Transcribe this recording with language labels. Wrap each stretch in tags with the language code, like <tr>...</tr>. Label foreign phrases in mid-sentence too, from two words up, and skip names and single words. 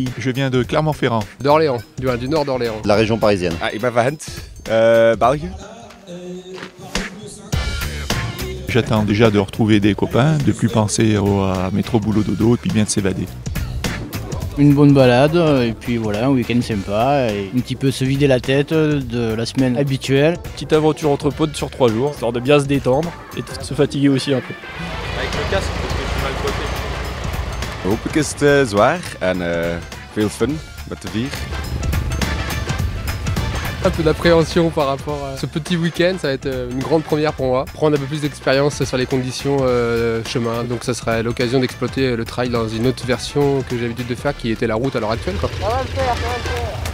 <fr>Je viens de Clermont-Ferrand. D'Orléans, du nord d'Orléans. La région parisienne.</fr> <nl>Ah, ik ben van Gent. België.</nl> <fr>J'attends déjà de retrouver des copains, de plus penser à métro boulot dodo et puis bien de s'évader. Une bonne balade et puis voilà, un week-end sympa et un petit peu se vider la tête de la semaine habituelle. Petite aventure entre potes sur 3 jours, histoire de bien se détendre et de se fatiguer aussi un peu. Avec le casque parce que je suis mal coiffé.</fr> <nl>Hopelijk is het zwaar en veel fun met de vier.</nl> <fr>Un peu d'appréhension par rapport à ce petit week-end, ça va être une grande première pour moi. Prendre un peu plus d'expérience sur les conditions chemin, donc ça serait l'occasion d'exploiter le trail dans une autre version que j'ai l'habitude de faire qui était la route à l'heure actuelle, quoi. Ça va le faire, ça va le faire.</fr>